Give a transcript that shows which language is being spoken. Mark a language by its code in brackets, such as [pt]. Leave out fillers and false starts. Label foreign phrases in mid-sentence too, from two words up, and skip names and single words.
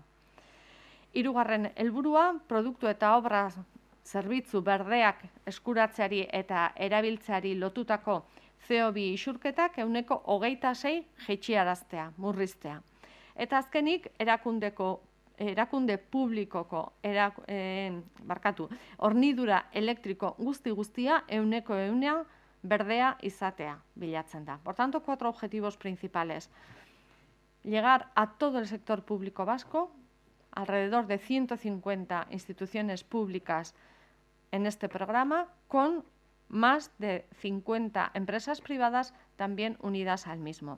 [eu] Hirugarren helburua, produktu eta obra zerbitzu berdeak eskuratzeari eta erabiltzeari lotutako CO2 isurketak 26% jaitsiaraztea, murriztea. Eta azkenik, erakunde publikoko hornidura elektriko guztia 100% berdea izatea bilatzen da. [es] Por tanto, 4 objetivos principales. Llegar a todo el sector público vasco, alrededor de 150 instituciones públicas en este programa, con más de 50 empresas privadas también unidas al mismo.